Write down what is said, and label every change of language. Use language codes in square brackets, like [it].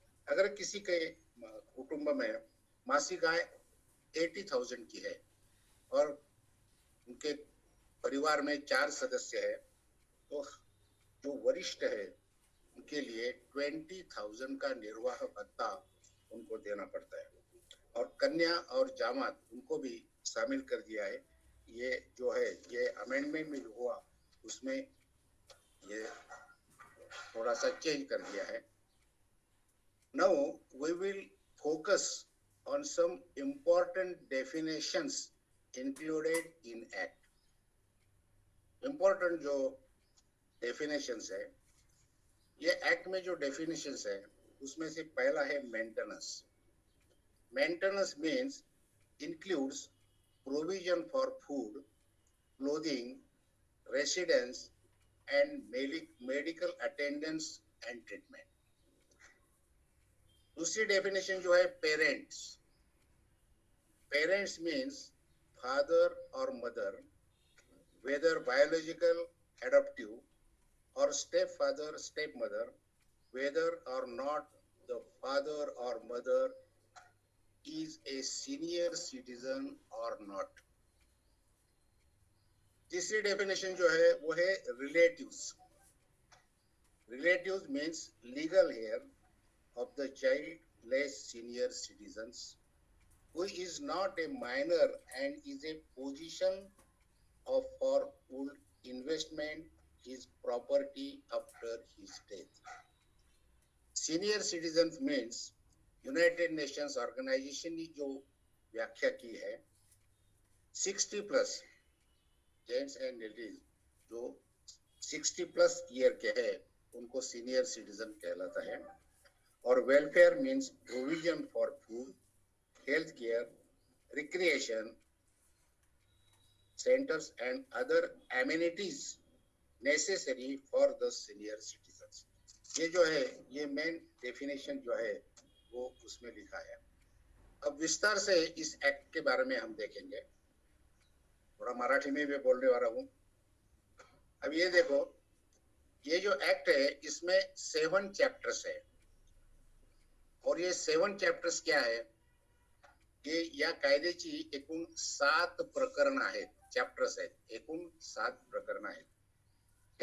[hi] अगर किसी के कुटुंब में मासिक आय 80,000 की है और उनके परिवार में 4 सदस्य है तो जो वरिष्ठ है उनके लिए 20,000 का निर्वाह भत्ता उनको देना पड़ता है। और कन्या और जामात उनको भी शामिल कर दिया है। ये जो है ये अमेंडमेंट में हुआ उसमें ये थोड़ा सा चेंज कर दिया है। [en] Now we will focus on some important definitions included in act. [hi] Important जो definitions है, ये एक्ट में जो definitions है उसमें से पहला है maintenance. [en] Maintenance means includes provision for food, clothing, residence and medical attendance and treatment. [hi] दूसरी डेफिनेशन जो है [en] Parents. Parents means father और mother, whether biological, adoptive और step father, step mother, whether or not the father और mother is a senior citizen or not. [hi] तीसरी definition जो है वो है relatives. [en] Relatives means legal heir of the child less senior citizens who is not a minor and is a position of for full investment his property after his death. Senior citizens means United Nations Organization [hi] ने जो व्याख्या की है [en] 60 plus gents and ladies [hi] जो 60 plus year के हैं उनको senior citizen कहलाता है। [en] और welfare means provision for food, health care, recreation centres and other amenities necessary for the senior citizens. [hi] ये जो है ये मेन डेफिनेशन जो है वो उसमें लिखा है। अब विस्तार से इस एक्ट के बारे में हम देखेंगे। थोड़ा मराठी में भी बोलने वाला हूँ। अब ये देखो, ये जो एक्ट है इसमें 7 चैप्टर्स है और ये 7 चॅप्टर्स [mr] क्या आहे की या कायद्याची एकूण 7 प्रकरण आहेत, चॅप्टर्स आहेत, एकूण 7 प्रकरण आहेत।